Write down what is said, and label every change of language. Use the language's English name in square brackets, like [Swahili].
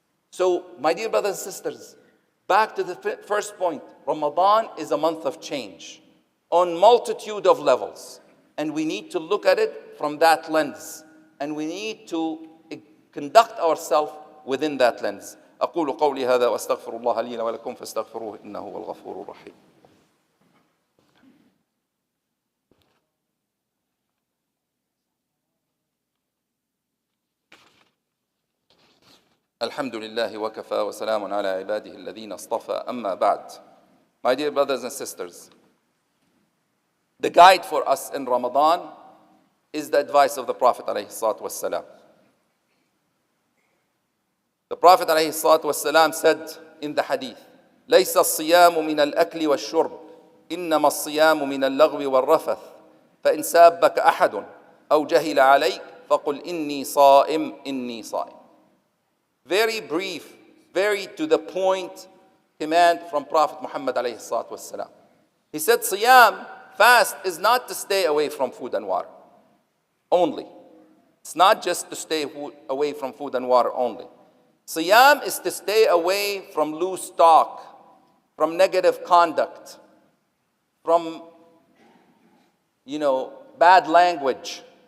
[English] So, my dear brothers and sisters, back to the first point, Ramadan is a month of change on multitude of levels. And we need to look at it from that lens. And we need to conduct ourselves within that lens. [Arabic] أقول قولي هذا وأستغفر الله لي ولكم فاستغفروه إنه هو الغفور الرحيم. الحمد لله وكفى وسلام على عباده الذين اصطفى أما بعد. [English] My dear brothers and sisters, the guide for us in Ramadan is the advice of the Prophet ﷺ. The Prophet ﷺ said in the hadith, [Arabic] ليس الصيام من الأكل والشرب إنما الصيام من اللغو والرفث فإن سابك أحد أو جهل عليك فقل إني صائم إني صائم. [English] Very brief, very to the point command from Prophet Muhammad ﷺ. He said, Siyam, fast, is not to stay away from food and water only. It's not just to stay away from food and water only. Siyam is to stay away from loose talk, from negative conduct, from, bad language.